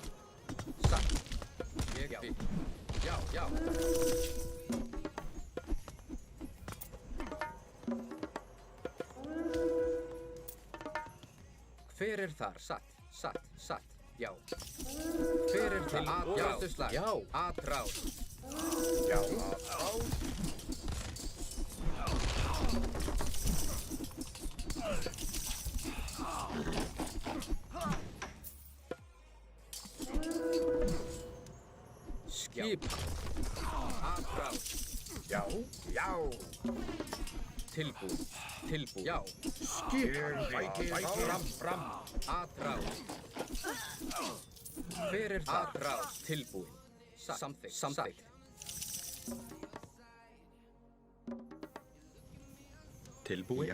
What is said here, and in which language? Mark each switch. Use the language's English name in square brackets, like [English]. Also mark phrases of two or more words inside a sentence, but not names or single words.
[Icelandic] Satt. Ég vil. Já. Hver er þar? Satt. Já. Hver er til orrustuslag? Já. Atrás. Já. Atrás. Skipan. Atrás. Já. Tilbúin. Já. Skipan. Fram. Atrás. Hver er það? Atrás. Tilbúin. Samþykkt. Tilbúin?